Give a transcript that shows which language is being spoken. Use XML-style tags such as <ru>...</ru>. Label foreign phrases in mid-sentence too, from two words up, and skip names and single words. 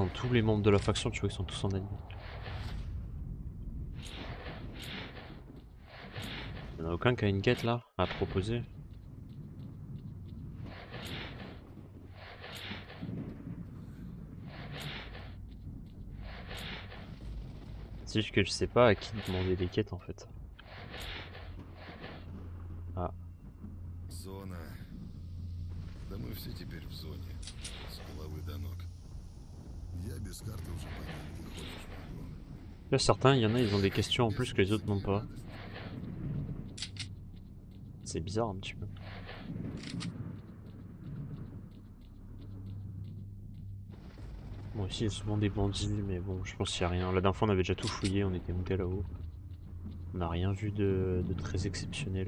<fr>Tous les membres de la faction, tu vois, ils sont tous en allié. Il n'y en a aucun qui a une quête là à proposer. C'est juste que je sais pas à qui demander des quêtes en fait. Ah.</fr> <ru>Зона. Да мы все теперь в зоне. С головы до ног. Я без карты уже понять, где хочешь могу.</ru> <fr>Là, certains, il y en a, ils ont des questions en plus que les autres n'ont pas. C'est bizarre un petit peu. Bon, ici, il y a souvent des bandits, mais bon, je pense qu'il n'y a rien. La dernière fois, on avait déjà tout fouillé, on était monté là-haut. On n'a rien vu de très exceptionnel.</fr>